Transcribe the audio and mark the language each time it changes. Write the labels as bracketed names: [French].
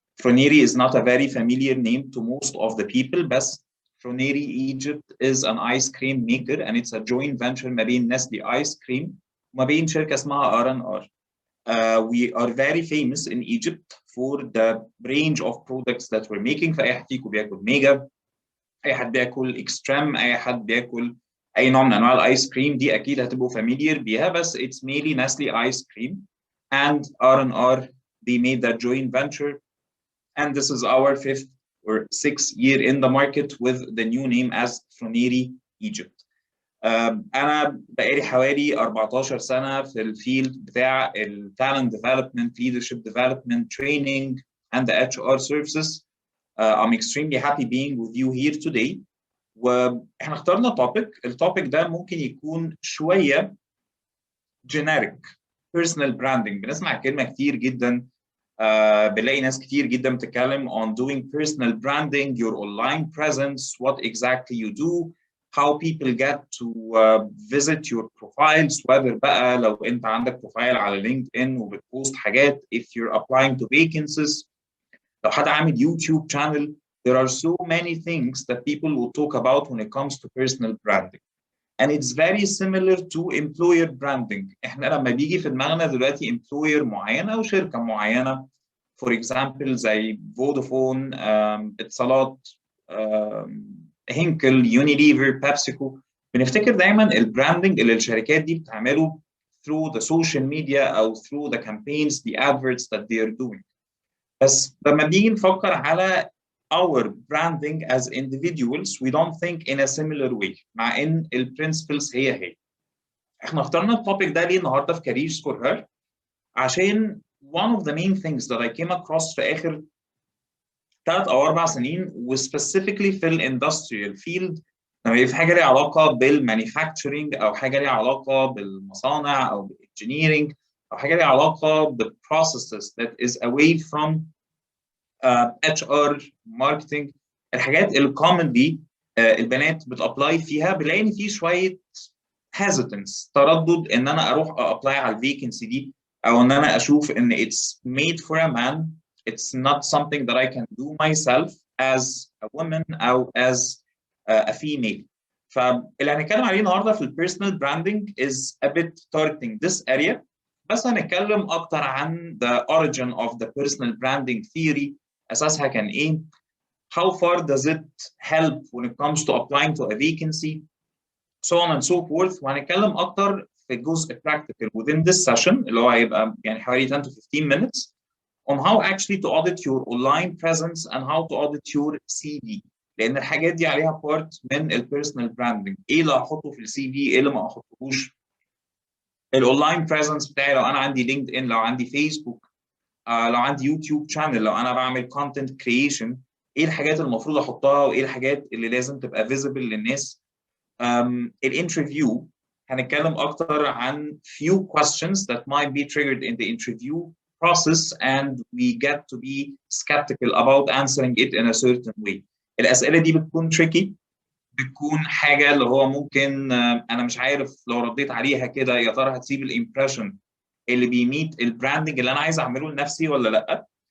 [English] Froneri is not a very familiar name to most of the people, but Froneri Egypt is an ice cream maker and it's a joint venture [Arabic] ما بين [English] Nestle Ice Cream [Arabic] وما بين شركة اسمها [English] R&R. We are very famous in Egypt for the range of products that we're making. [Arabic] فأي حد فيكم بياكل ميجا، أي حد بياكل إكستريم، أي حد بياكل أي نوع من أنواع الآيس كريم دي أكيد هتبقوا familiar بيها، بس [English] it's mainly Nestle Ice Cream. And R&R, they made that joint venture. And this is our 5th or 6th year in the market with the new name as Froneri Egypt. [Arabic] أنا بقالي حوالي 14 سنة في الفيلد بتاع [English] talent development, leadership development, training, and the HR services. I'm extremely happy being with you here today. [Arabic] واحنا اخترنا التوبيك ده ممكن يكون شوية generic. personal branding بنسمع كلمة كتير جدا. بنلاقي ناس كتير جدا بتتكلم [English] on doing personal branding, your online presence, what exactly you do, how people get to visit your profiles, whether [Arabic] بقى لو انت عندك بروفايل على لينكد ان وبتبوست حاجات, [English] if you're applying to vacancies, [Arabic] لو حد عامل يوتيوب [English] channel. There are so many things that people will talk about when it comes to personal branding. And it's very similar to employer branding. [Arabic] احنا لما بيجي في دماغنا دلوقتي employer معين او شركه معينه, for example زي فودافون, اتصالات, هينكل, يونيليفر, بيبسيكو, بنفتكر دايما البراندنج اللي الشركات دي بتعمله [English] through the social media [Arabic] او [English] through the campaigns, the adverts that they are doing. [Arabic] بس لما بنيجي نفكر على [English] our branding as individuals, we don't think in a similar way, [Arabic] مع ان البرنسبلز هي. احنا اخترنا التوبيك ده ليه النهارده في Careers for Her؟ عشان [English] one of the main things that I came across [Arabic] في اخر 3 أو 4 سنين وسبيسيفيكلي في الاندستريال فيلد, لما يبقى في حاجه ليها علاقه بالمانيفاكتشرنج او حاجه ليها علاقه بالمصانع او بالانجينيرنج او حاجه ليها علاقه بالبروسيسز [English] that is away from [Arabic] HR marketing, الحاجات اللي commonly البنات بتابلاي فيها, بلاقي ان في شويه hesitance, تردد ان انا اروح ابلاي على الفيكنسي دي, او ان انا اشوف ان [English] it's made for a man, it's not something that I can do myself as a woman [Arabic] او [English] as a female. [Arabic] فاللي هنتكلم عليه النهارده في البيرسونال براندنج [English] is a bit targeting this area, [Arabic] بس هنتكلم اكتر عن [English] the origin of the personal branding theory, [Arabic] اساسها كان ايه, [English] how far does it help when it comes to applying to a vacancy, so on and so forth. [Arabic] وهنتكلم اكتر في الجزء [English] practical within this session [Arabic] اللي هو هيبقى يعني حوالي [English] 10 to 15 minutes on how actually to audit your online presence and how to audit your CV, [Arabic] لان الحاجات دي عليها [English] part [Arabic] من البيرسونال براندنج. ايه اللي هحطه في السي في, ايه اللي ما احطهوش, الاونلاين بريزنس بتاعي لو انا عندي لينكد ان, لو عندي فيسبوك, لو عندي يوتيوب شانل, لو انا بعمل كونتنت كرييشن, ايه الحاجات المفروض احطها وايه الحاجات اللي لازم تبقى فيزبل للناس. الانترفيو هنتكلم اكتر عن [English] few questions that might be triggered in the interview process and we get to be skeptical about answering it in a certain way. [Arabic] الاسئله دي بتكون tricky, بتكون حاجه اللي هو ممكن انا مش عارف لو رديت عليها كده يا ترى هتسيب الامبريشن اللي بيميت البراندنج اللي انا عايز اعمله لنفسي ولا لا.